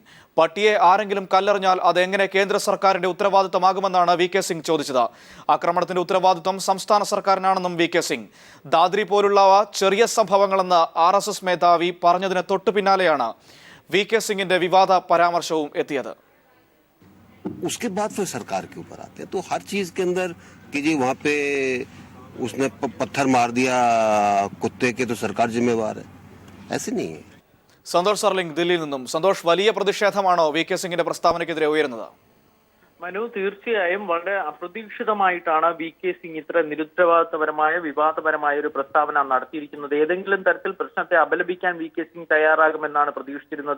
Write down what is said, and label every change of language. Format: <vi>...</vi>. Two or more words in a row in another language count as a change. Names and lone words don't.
<ml>പട്ടിയെ ആരെങ്കിലും കല്ലെറിഞ്ഞാൽ അതെങ്ങനെ കേന്ദ്ര സർക്കാരിന്റെ ഉത്തരവാദിത്തമാകുമെന്നാണ് വി കെ സിംഗ് ചോദിച്ചത്. ആക്രമണത്തിന്റെ ഉത്തരവാദിത്തം സംസ്ഥാന സർക്കാരിനാണെന്നും വി കെ സിംഗ്. ദാദ്രി പോലുള്ള ചെറിയ സംഭവങ്ങളെന്ന് RSS മേധാവി പറഞ്ഞതിന് തൊട്ടു പിന്നാലെയാണ് വി കെ സിംഗിന്റെ വിവാദ പരാമർശവും എത്തിയത്.</ml> <hi>उसके बाद फिर सरकार के ऊपर आते हैं, तो हर चीज के अंदर कि जी वहां पे उसने पत्थर मार दिया कुत्ते के तो सरकार जिम्मेवार है, ऐसे नहीं है.</hi> <ml>സന്തോഷ് സർലിംഗ് ദില്ലിയിൽ നിന്നും. സന്തോഷ്, വലിയ പ്രതിഷേധമാണോ വി കെ സിംഗിന്റെ പ്രസ്താവനയ്ക്കെതിരെ ഉയരുന്നത്? മനു, തീർച്ചയായും വളരെ അപ്രതീക്ഷിതമായിട്ടാണ് വി കെ സിംഗ് ഇത്ര നിരുത്തരവാദിത്തപരമായ വിവാദപരമായ ഒരു പ്രസ്താവന നടത്തിയിരിക്കുന്നത്. ഏതെങ്കിലും തരത്തിൽ പ്രശ്നത്തെ അപലപിക്കാൻ വി കെ സിംഗ് തയ്യാറാകുമെന്നാണ് പ്രതീക്ഷിച്ചിരുന്നത്.</ml>